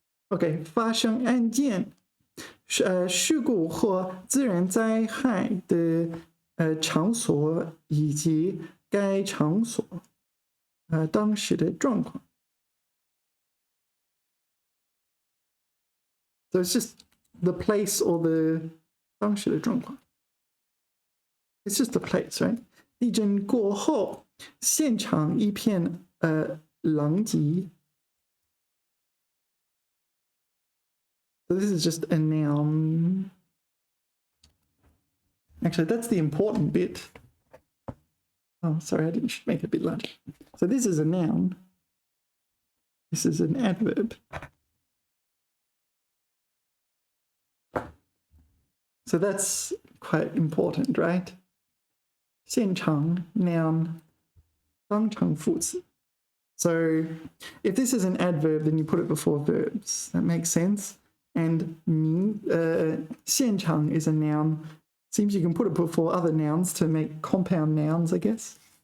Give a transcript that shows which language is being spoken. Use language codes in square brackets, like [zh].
[en] Okay, [zh] 发生案件，事故或自然灾害的场所以及该场所当时的状况。 [en] So it's just the place or the [zh] 当时的状况。 [en] It's just the place, right? [zh] 地震过后，现场一片狼藉。 [en] So this is just a noun. Actually, that's the important bit. Oh, sorry, I didn't make it a bit larger. So this is a noun. This is an adverb. So that's quite important, right? [zh] 现场 noun, 当场副词. [en] So if this is an adverb, then you put it before verbs. That makes sense. And 现场 is a noun. Seems you can put it before other nouns to make compound nouns, I guess.